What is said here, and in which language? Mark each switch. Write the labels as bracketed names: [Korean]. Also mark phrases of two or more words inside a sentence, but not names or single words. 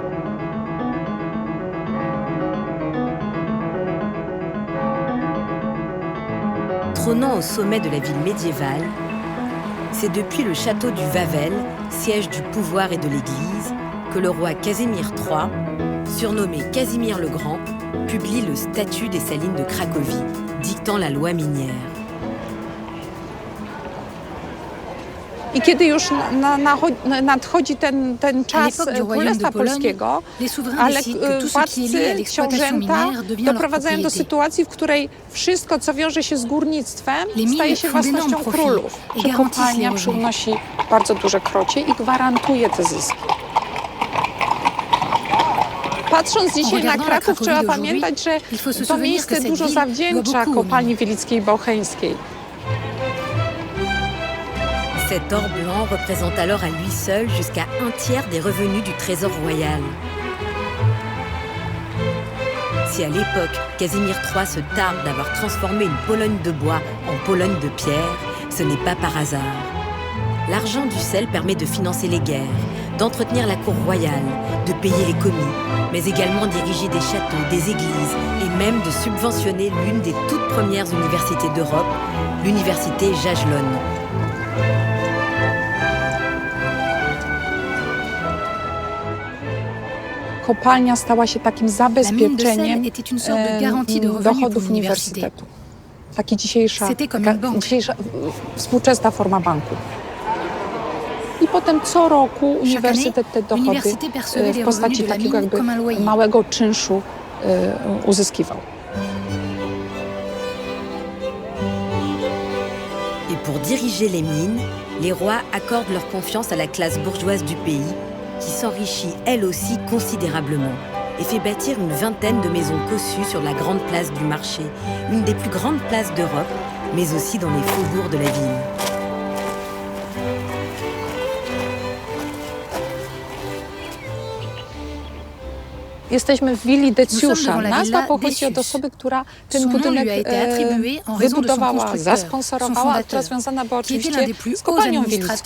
[French] Trônant au sommet de la ville médiévale, c'est depuis le château du Wawel, siège du pouvoir et de l'Église, que le roi Casimir III, surnommé Casimir le Grand, publie le statut des salines de Cracovie, dictant la loi minière. [Polish] I kiedy już nadchodzi ten czas Królestwa Polskiego, ale władcy, książęta doprowadzają do sytuacji, w której wszystko, co wiąże się z górnictwem, staje się własnością królów. Że kopalnia przynosi bardzo duże krocie i gwarantuje te zyski. Patrząc dzisiaj na Kraków, trzeba pamiętać, że to miejsce dużo zawdzięcza kopalni wielickiej i bałcheńskiej. [French] Cet or blanc représente alors à lui seul jusqu'à 1/3 des revenus du trésor royal. Si à l'époque, Casimir III se targue d'avoir transformé une Pologne de bois en Pologne de pierre, ce n'est pas par hasard. L'argent du sel permet de financer les guerres, d'entretenir la cour royale, de payer les commis, mais également d'ériger des châteaux, des églises et même de subventionner l'une des toutes premières universités d'Europe, l'université Jagiellonne. [Polish] Kopalnia stała się takim zabezpieczeniem dochodów uniwersytetu. Taka dzisiejsza współczesna forma banku. I potem co roku uniwersytet te dochody w postaci takiego jakby małego czynszu uzyskiwał. [French] Et pour diriger les mines, les rois accordent leur confiance à la classe bourgeoise du pays, qui s'enrichit elle aussi considérablement et fait bâtir une vingtaine de maisons cossues sur la grande place du marché, une des plus grandes places d'Europe, mais aussi dans les faubourgs de la ville. [Polish] Jesteśmy w willi Decjusza. Nazwa pochodzi od osoby, która ten budynek wybudowała, zasponsorowała, a która związana była oczywiście z kopalnią wielicką.